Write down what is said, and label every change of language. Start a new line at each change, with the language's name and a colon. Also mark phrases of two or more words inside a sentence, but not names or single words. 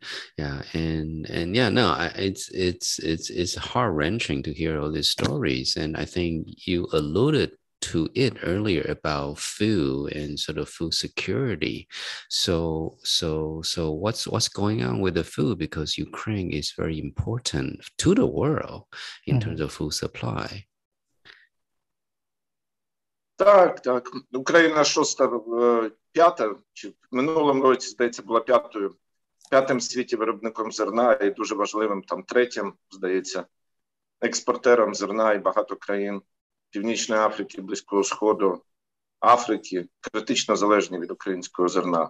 English: Yeah, and yeah, no, it's heart-wrenching to hear all these stories, and I think you alluded to it earlier about food and sort of food security. So what's going on with the food, because Ukraine is very important to the world in terms of food supply.
Ukrainian: Так. Україна п'ята, чи в минулому році, здається, була п'ятим в світі виробником зерна і дуже важливим, там третім, здається, експортером зерна, і багато країн Північної Африки, Близького Сходу, Африки критично залежні від українського зерна.